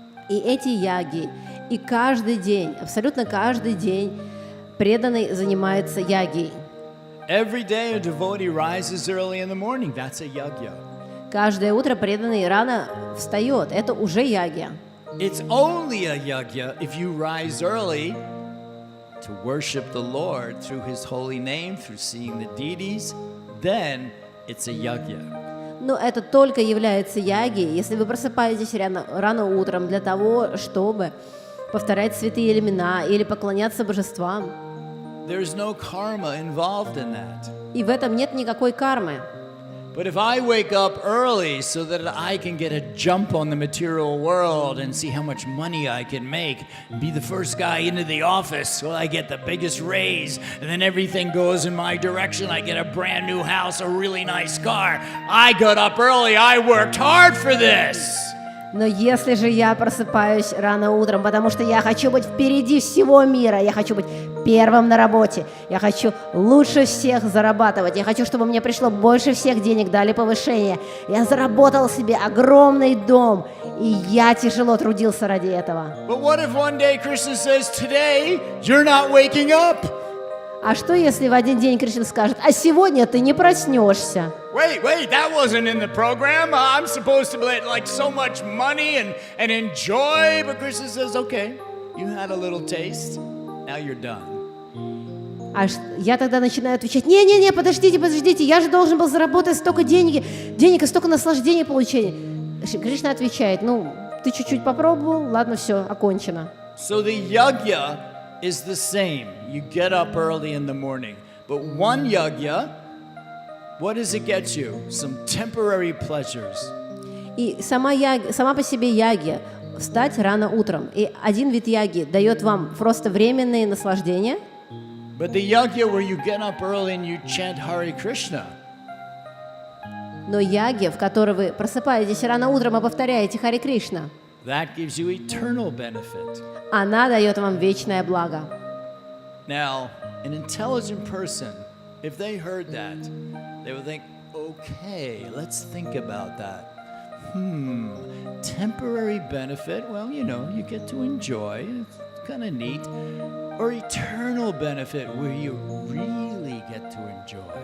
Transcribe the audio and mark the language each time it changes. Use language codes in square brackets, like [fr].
[ru] И эти ягьи, и каждый день, абсолютно каждый день, преданный занимается ягьей. [en] Every day a devotee rises early in the morning, that's a yajna. [ru] Каждое утро преданный рано встает, это уже ягья. [en] It's only a yajna if you rise early to worship the Lord through His holy name, through seeing the deities, then it's a yajna. [ru] Но это только является ягьей, если вы просыпаетесь рано утром для того, чтобы повторять святые имена или поклоняться божествам. [en] There's no karma involved in that. [ru] И в этом нет никакой кармы. [en] But if I wake up early so that I can get a jump on the material world and see how much money I can make, and be the first guy into the office so I get the biggest raise, and then everything goes in my direction, I get a brand new house, a really nice car. I got up early, I worked hard for this. [ru] Но если же я просыпаюсь рано утром, потому что я хочу быть впереди всего мира, я хочу быть первым на работе, я хочу лучше всех зарабатывать, я хочу, чтобы мне пришло больше всех денег, дали повышение, я заработал себе огромный дом, и я тяжело трудился ради этого. [en] But what if one day Krishna says, today you're not waking up? [ru] А что, если в один день Кришна скажет, а сегодня ты не проснешься? [en] Wait, that wasn't in the program. I'm supposed to get like so much money and enjoy. But Krishna says, okay, you had a little taste, now you're done. [ru] А я тогда начинаю отвечать, не, подождите, я же должен был заработать столько денег и столько наслаждения получения. Кришна отвечает, ты чуть-чуть попробовал, ладно, все, окончено. [en] So the yajna is the same. You get up early in the morning. But one yajna, what does it get you? Some temporary pleasures. [ru] И сама по себе ягья, встать рано утром. И один вид ягьи дает вам просто временные наслаждения. [en] But the yajna where you get up early and you chant Hare Krishna. [ru] Но ягья, в которой вы просыпаетесь рано утром и повторяете Харе Кришна, [en] That gives you eternal benefit. [ru] она дает вам вечное благо. [en] Now, an intelligent person, if they heard that, they would think, okay, let's think about that. Temporary benefit, well, you get to enjoy, it's kind of neat. Or eternal benefit, where you really get to enjoy.